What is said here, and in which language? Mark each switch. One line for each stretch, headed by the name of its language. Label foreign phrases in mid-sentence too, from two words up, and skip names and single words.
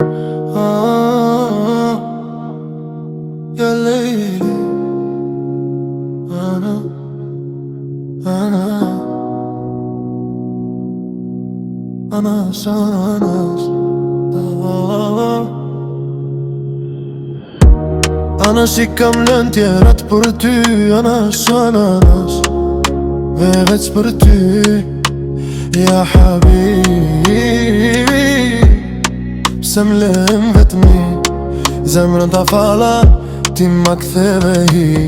Arabic: آه، يا ليلي. أنا، أنا، أنا، أنا، أنا. Ana,
Albanian: si kam lënë tjerat për ty,
Arabic: أنا، أنا، أنا.
Albanian: Dhe veç për ty,
Arabic: يا حبيبي.
Albanian: Pse m'lëm vetëm një zemrën ta falla, ti ma ktheve hi.